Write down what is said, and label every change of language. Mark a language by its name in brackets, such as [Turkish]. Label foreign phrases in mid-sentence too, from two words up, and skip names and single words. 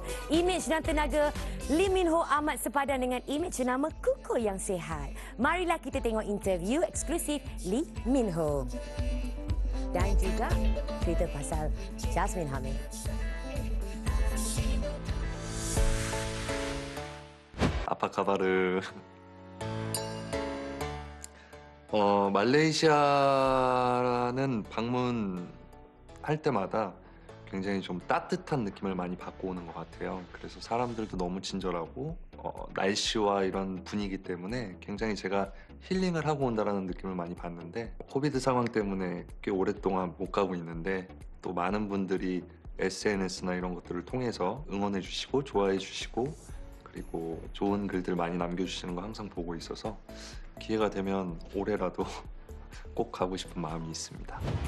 [Malay] Imej dan tenaga Lee Min Ho amat sepadan dengan imej jenama Kuku yang sihat. Marilah kita tengok interview eksklusif Lee Min Ho. Dan juga cerita pasal Jasmine Hamid. Apa kabar? [Korean] 말레이시아는 방문할 때마다 굉장히 좀 따뜻한 느낌을 많이 받고 오는 것 같아요. 그래서 사람들도 너무 친절하고 날씨와 이런 분위기 때문에 굉장히 제가 힐링을 하고 온다는 느낌을 많이 받는데 코비드 상황 때문에 꽤 오랫동안 못 가고 있는데 또 많은 분들이 SNS나 이런 것들을 통해서 응원해 주시고 좋아해 주시고 그리고 좋은 글들 많이 남겨주시는 거 항상 보고 있어서 기회가 되면 올해라도 꼭 가고 싶은 마음이 있습니다.